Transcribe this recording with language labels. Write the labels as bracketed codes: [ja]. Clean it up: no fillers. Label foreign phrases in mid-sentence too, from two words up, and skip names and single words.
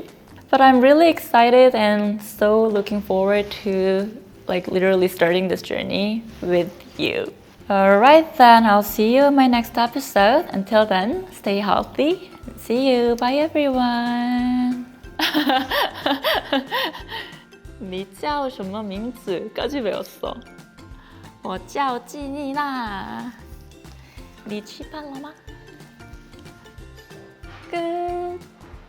[en] But I'm really excited and so looking forward to literally starting this journey with you. Alright then, I'll see you in my next episode. Until then, stay healthy. See you. Bye everyone. [zh] 你叫什么名字 [ko] 까지 배웠어. [zh] 我叫纪妮娜。你吃饭了吗？끝.